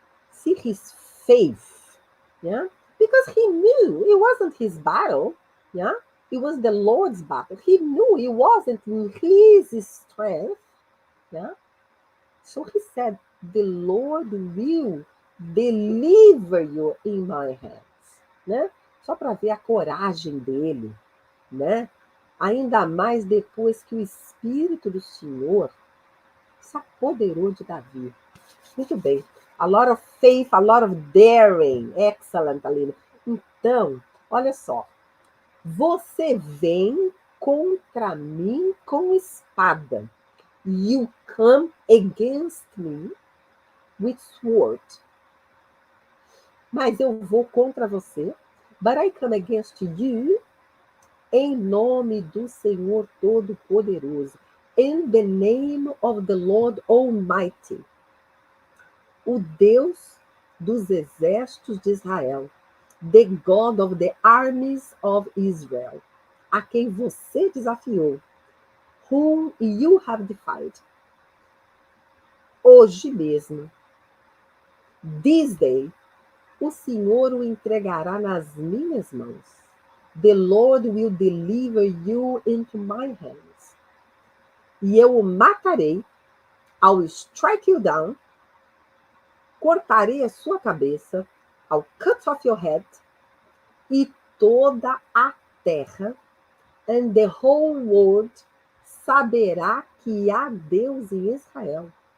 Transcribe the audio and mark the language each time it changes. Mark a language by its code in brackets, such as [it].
[en] See his faith, yeah? Because he knew it wasn't his battle, yeah? It was the Lord's battle. He knew it wasn't in his strength, yeah? So he said, the Lord will deliver you in my hands, né? [pt] Só para ver a coragem dele, né? Ainda mais depois que o Espírito do Senhor se apoderou de Davi. Muito bem. [en] A lot of faith, a lot of daring. [pt] Excellent, Aline. Então, olha só. Você vem contra mim com espada. [en] You come against me with sword. [pt] Mas eu vou contra você. [en] But I come against you [pt] em nome do Senhor Todo-Poderoso. [en] In the name of the Lord Almighty, [pt] o Deus dos exércitos de Israel, [en] the God of the armies of Israel, [pt] a quem você desafiou, [en] whom you have defied. [pt] Hoje mesmo, [en] this day, [pt] o Senhor o entregará nas minhas mãos. [en] The Lord will deliver you into my hands. [pt] E eu o matarei, [en] I will strike you down, [pt] cortarei a sua cabeça, [en] I'll cut off your head, [pt] e toda a terra, [en] and the whole world, [pt] saberá que há Deus em Israel.